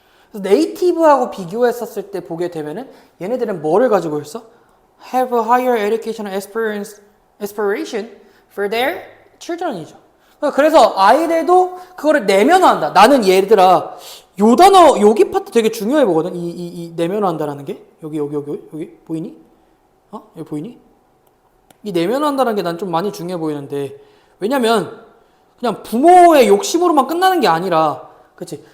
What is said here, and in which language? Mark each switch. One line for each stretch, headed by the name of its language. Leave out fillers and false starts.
Korean: 그래서 네이티브하고 비교했었을 때 보게 되면은 얘네들은 뭐를 가지고 있어?
English: Have a higher educational aspiration for their children이죠.
Korean: 그래서 아이들도 그거를 내면화한다. 나는 얘들아, 요 단어, 여기 파트 되게 중요해 보거든. 이 내면화한다라는 게. 여기 보이니? 여기 보이니? 이 내면화한다라는 게 난 좀 많이 중요해 보이는데, 왜냐면 그냥 부모의 욕심으로만 끝나는 게 아니라, 그치?